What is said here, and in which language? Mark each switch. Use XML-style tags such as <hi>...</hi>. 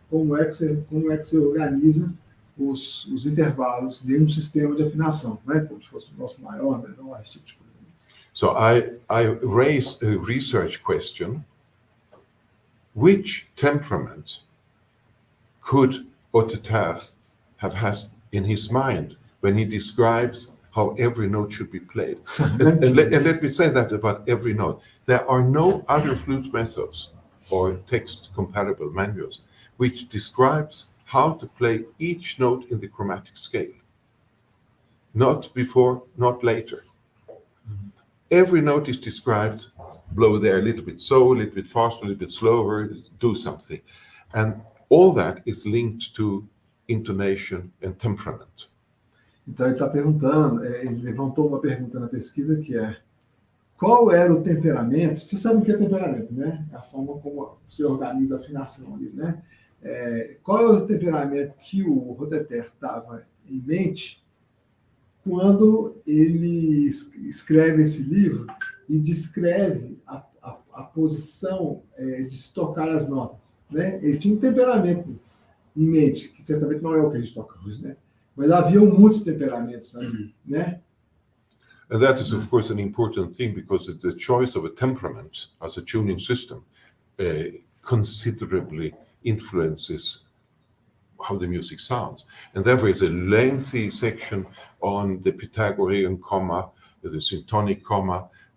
<pt>Como é que você organiza os intervalos dentro de um sistema de afinação, né? Como se fosse o nosso maior, menor, esse tipo de coisa.</pt> <en>So I raise a research question: which temperament could Auteuil have had in his mind when he describes how every note should be played? and let me say that about every note. There are no other flute methods or text comparable manuals which describes how to play each note in the chromatic scale. Not before, not later. Every note is described, blow there a little bit so, a little bit faster, a little bit slower, do something. And all that is linked to intonation and temperament.</en> <pt>Então ele está perguntando, ele levantou uma pergunta na pesquisa que é: qual era o temperamento? Você sabe o que é temperamento, né? É a forma como você organiza a afinação ali, né? Qual é o temperamento que o Roteter estava em mente quando ele escreve esse livro e descreve a posição de se tocar as notas, né? Ele tinha um temperamento em mente, que certamente não é o que a gente toca hoje, né? Mas havia muitos temperamentos ali, né?</pt> <en>And that is, of course, an important thing because the choice of a temperament as a tuning system considerably influences how the music sounds. And therefore, it's a lengthy section on the Pythagorean comma, the syntonic comma.</en>